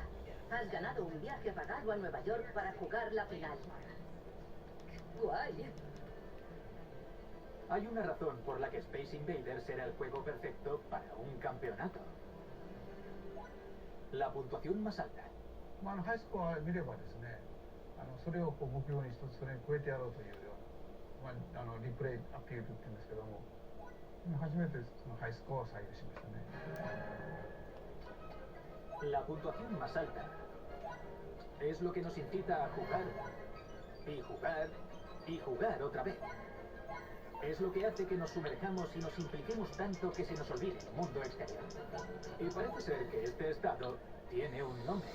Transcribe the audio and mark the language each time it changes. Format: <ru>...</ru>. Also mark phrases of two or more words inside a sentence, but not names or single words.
<es>Has ganado un viaje pagado a Nueva York para jugar la final. ¡Guay! Hay una razón por la que Space Invaders era el juego perfecto para un campeonato. La puntuación más alta.</es> <ja>ハイスコア見ればですね、それをこう目標に一つそれに超えてやろうというような、リプレイアピールって言うんですけども、初めてそのハイスコアを採用しましたね。</ja> <es>La puntuación más alta es lo que nos incita a jugar y jugar y jugar otra vez. Es lo que hace que nos sumerjamos y nos impliquemos tanto que se nos olvide el mundo exterior. Y parece ser que este estado tiene un nombre.</es>